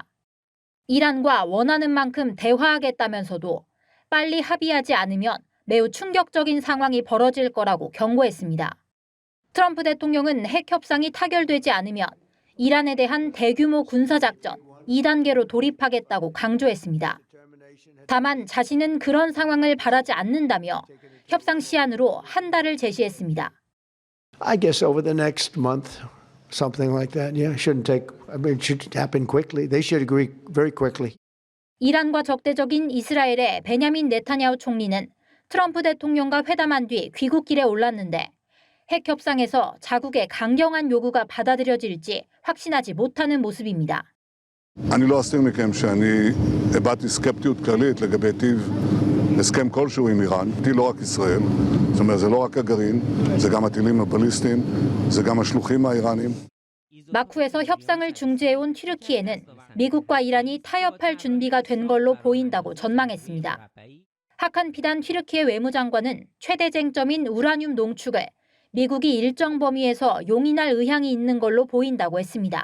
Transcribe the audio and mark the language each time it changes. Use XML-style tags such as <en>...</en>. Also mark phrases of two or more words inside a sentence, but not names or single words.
<ko>이란과 원하는 만큼 대화하겠다면서도 빨리 합의하지 않으면 매우 충격적인 상황이 벌어질 거라고 경고했습니다. 트럼프 대통령은 핵 협상이 타결되지 않으면 이란에 대한 대규모 군사작전 2단계로 돌입하겠다고 강조했습니다. 다만 자신은 그런 상황을 바라지 않는다며 협상 시한으로 한 달을 제시했습니다.</ko> <en>I guess over the next month, something like that. Yeah, shouldn't take. I mean, it should happen quickly. They should agree very quickly.</en> <ko>이란과 적대적인 이스라엘의 베냐민 네타냐후 총리는 트럼프 대통령과 회담한 뒤 귀국길에 올랐는데 핵 협상에서 자국의 강경한 요구가 받아들여질지 확신하지 못하는 모습입니다.</ko> <he>אני לא אסתיר מכם שאני הבעתי סקפטיות כללית לגבי טיב הסכם כלשהו עם איראן, לא רק ישראל, זאת אומרת זה לא רק הגרעין, זה גם הטילים הבליסטיים, זה גם השלוחים האיראנים.</he> <ko>마쿠에서 협상을 중재해온 튀르키예는 미국과 이란이 타협할 준비가 된 걸로 보인다고 전망했습니다. 하칸 피단 튀르키예 외무장관은 최대 쟁점인 우라늄 농축을 미국이 일정 범위에서 용인할 의향이 있는 걸로 보인다고 했습니다.</ko>